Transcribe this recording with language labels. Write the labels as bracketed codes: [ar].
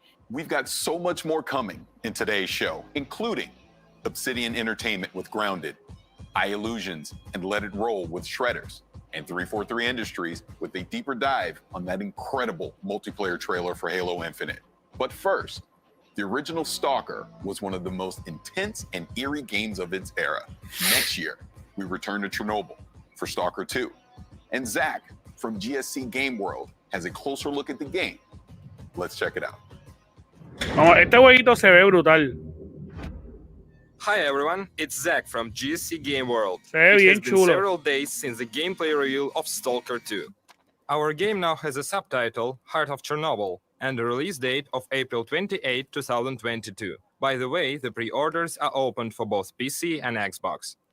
[en] We've got so much more coming in today's show, including Obsidian Entertainment with Grounded, iLlusions and Let It Roll with Shredders, and 343 Industries with a deeper dive on that incredible multiplayer trailer for Halo Infinite. But first, the original Stalker was one of the most intense and eerie games of its era. Next year, we return to Chernobyl for Stalker 2. And Zach from GSC Game World has a closer look at the game. Let's check it out. [es] Este jueguito se ve brutal. [en] Hi everyone, it's Zach from GSC Game World. [es] Se ve bien [en] it has been [es] chulo. [en] several days since the gameplay reveal of Stalker 2. Our game now has a subtitle, Heart of Chernobyl, and a release date of April 28, 2022. By the way, the pre-orders are open for both PC and Xbox.